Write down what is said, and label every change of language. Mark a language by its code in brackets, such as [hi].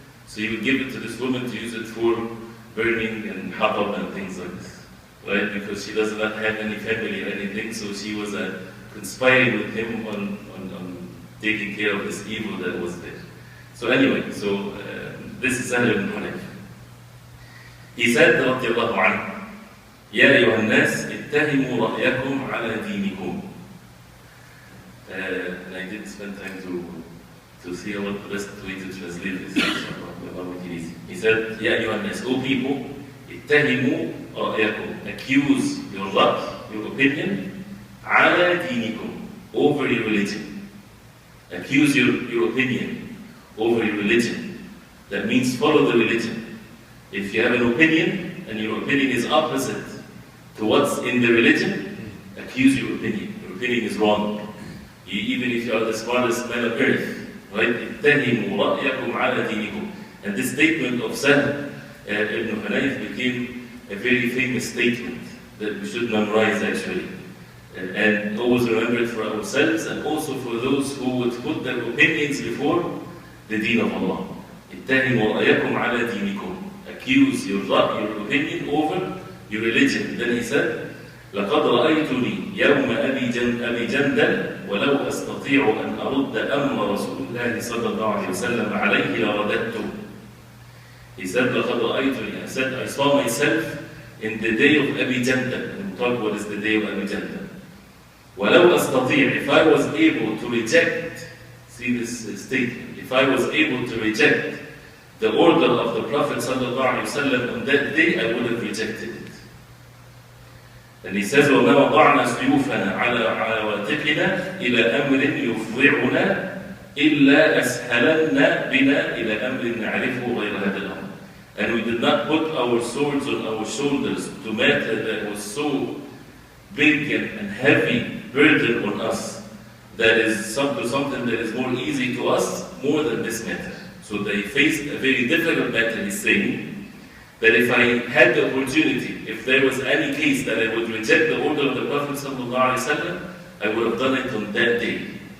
[en] So he would give it to this woman to use it for burning and hatab and things like this, right? Because she does not have any family or anything, so she was conspiring with him on taking care of this evil that was there. So anyway, this is Sahl ibn Hunayf. [ar] He said, رضي الله عنه, يا أيها الناس اتهموا رأيكم على دينكم. [en] And I didn't spend time to to see what the best way to translate this. He said, [ar] Ya ayyuhan nas, [en] O people, [ar] ittahimu ra'yakum, [en] accuse your ra'y, your opinion, [ar] ala dinikum, [en] over your religion. Accuse your opinion over your religion. That means follow the religion. If you have an opinion, and your opinion is opposite to what's in the religion, accuse your opinion. Your opinion is wrong. Even if you are the smartest man on earth, right? [ar] اتهموا رأيكم على دينكم. [en] And this statement of Sahl ibn Hanayf became a very famous statement that we should memorize actually. And always remember it for ourselves and also for those who would put their opinions before the deen of Allah. [ar] اتهموا رأيكم على دينكم. [en] Accuse your opinion over your religion. Then he said, [ar] لقد رأيتني يوم أبي جندل ولو أستطيع أن أرد أمر رسول الله صلى الله عليه وسلم عليه لرددته. [en] He said, [ar] لقد رأيتني. [en] I said, I saw myself in the day of Abi Jandal. And we'll talk what is the day of Abi Jandal. [ar] ولو أستطيع, [en] if I was able to reject, see this statement, if I was able to reject the order of the Prophet صلى الله عليه وسلم on that day, I would have rejected it. And he says, [ar] وَمَا وَضَعْنَا سُيُوفَنَا عَلَى عَوَاتِقِنَا إِلَى أَمْرٍ يُفْضِعُنَا إِلَّا أَسْهَلَنَّا بِنَا إِلَى أَمْرٍ نَعْرِفُهُ غَيْرَ هَذَا الْأَمْرِ. [en] And we did not put our swords on our shoulders to matter that was so big and heavy burden on us, that is something that is more easy to us more than this matter. So they faced a very difficult matter, he's saying, that if I had the opportunity, if there was any case that I would reject the order of the Prophet ﷺ, I would have done it on that day.